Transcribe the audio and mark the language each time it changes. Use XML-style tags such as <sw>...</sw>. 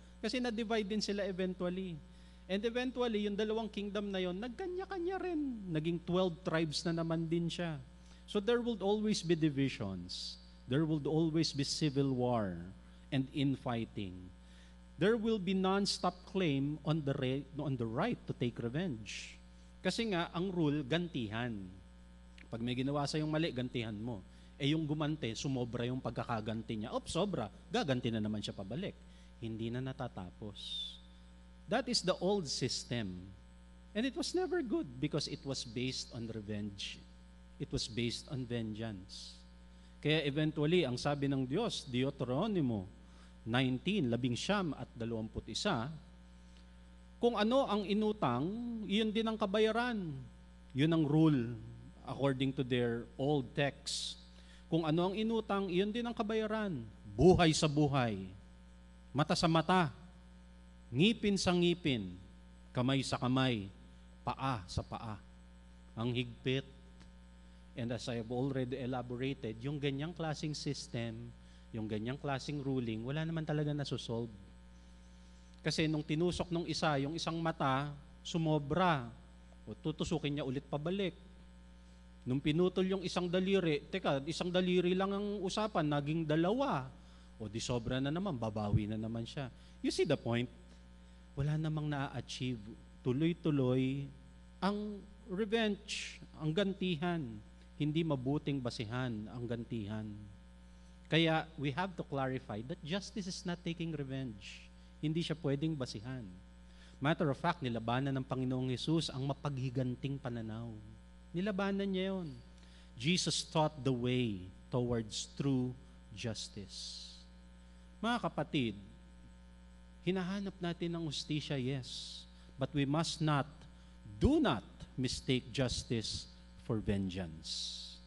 <tl>Kasi na-divide din sila eventually.</tl> <en>And eventually,</en> <tl>yung dalawang kingdom na yon, nagkanya-kanya rin. Naging 12 tribes na naman din siya.</tl> <en>So there will always be divisions. There will always be civil war and infighting. There will be non-stop claim on the right to take revenge.</en> <tl>Kasi nga, ang rule, gantihan. Pag may ginawa sa yung mali, gantihan mo. Eh yung gumante, sumobra yung pagkakaganti niya. Sobra, gaganti na naman siya pabalik. Hindi na natatapos.</tl> <en>That is the old system. And it was never good because it was based on revenge. It was based on vengeance.</en> <tl>Kaya eventually, ang sabi ng Diyos, Deuteronomy 19:19 at 21, kung ano ang inutang, iyon din ang kabayaran. Yun ang rule according to their old text. Kung ano ang inutang, iyon din ang kabayaran. Buhay sa buhay, mata sa mata, ngipin sa ngipin, kamay sa kamay, paa sa paa. Ang higpit.</tl> <en>And as I have already elaborated,</en> <tl>yung ganyang klaseng system, yung ganyang klaseng ruling, wala naman talaga nasusolve. Kasi nung tinusok nung isa, yung isang mata, sumobra. O tutusukin niya ulit pabalik. Nung pinutol yung isang daliri, teka, isang daliri lang ang usapan, naging dalawa. O di sobra na naman, babawi na naman siya.</tl> <en>You see the point?</en> <tl>Wala namang na-achieve. Tuloy-tuloy ang revenge, ang gantihan. Hindi mabuting basihan ang gantihan.</tl> <en>Kaya we have to clarify that justice is not taking revenge.</en> <tl>Hindi siya pwedeng basihan. Matter of fact, nilabanan ng Panginoong Hesus ang mapaghiganting pananaw. Nilabanan niya yun.</tl> <en>Jesus taught the way towards true justice.</en> <tl>Mga kapatid, hinahanap natin ng hustisya, yes.</tl> <en>But we must not, do not mistake justice for vengeance.</en>